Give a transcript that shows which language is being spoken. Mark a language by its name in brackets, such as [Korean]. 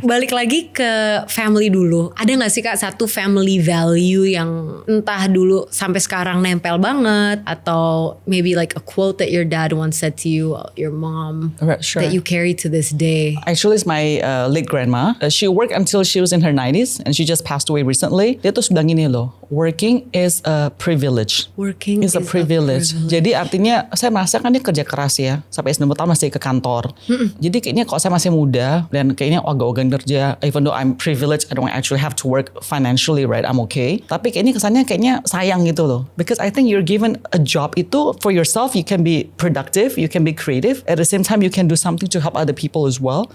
[English] Balik lagi ke family dulu. Ada nggak sih Kak satu family value yang entah dulu sampai sekarang nempel banget, atau maybe like a quote that your dad once said to you, your mom, that you carry to this day? Actually, it's my late grandma. She worked until she was in her 90s and she just passed away recently. Dia tuh bilang gini loh, working is a privilege. Working is a privilege. [Indonesian] Jadi artinya saya merasa kan dia kerja keras ya, sampai 90 tahun masih ke kantor. [English] Jadi kayaknya kalau saya masih muda dan kayaknya ogah-ogahan kerja, even though I'm privileged, I don't actually have to work financially, right? I'm okay. Tapi kayaknya kesannya sayang gitu loh. Because I think you're given a job itu for yourself, you can be productive, you can be creative. At the same time, you can do something to help other people as well.